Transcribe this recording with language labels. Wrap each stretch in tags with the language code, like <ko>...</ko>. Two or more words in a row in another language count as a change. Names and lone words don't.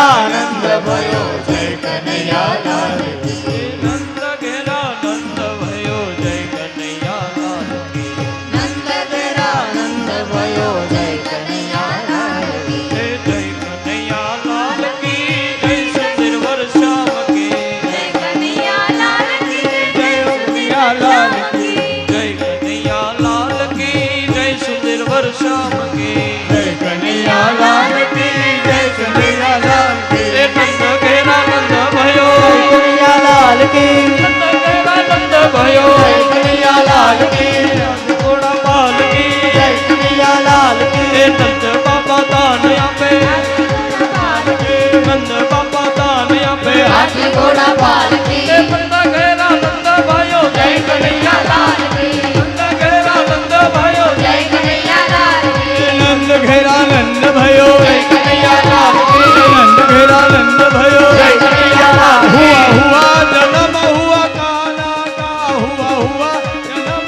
<hi>नंद भयो जय कन्हैया लाल की नंद घेरा नंद भयो जय कन्हैया लाल की नंद घेरा नंद भयो जय कन्हैया लाल की जय कन्हैया लाल की जय सिरवर श्याम की जय कन्हैया लाल की जय कन्हैया लाल की जय कनैया लाल की जय सुंदरवर श्याम की जय कन्हैया लाल की जय कन्हैया लाल की नंद घेरा नंद भयो कन्हैया लाल की नंद घेरा नंद भयो जय कन्हैया लाल की घोड़ा पाल की जय कन्हैया लाल की</hi> <gu>નંદ બાપા દાન આપે નંદ બાપા દાન આપે</gu> <hi>हाथी घोड़ा पाल की नंद घेरा नंद भयो जय कन्हैया लाल की नंद घेरा नंद भयो जय कन्हैया लाल की नंद घेरा नंद भयो जय कन्हैया लाल की नंद घेरा नंद भयो जय कन्हैया लाल की हुआ हुआ जन्म हुआ काला का हुआ हुआ जन्म</hi>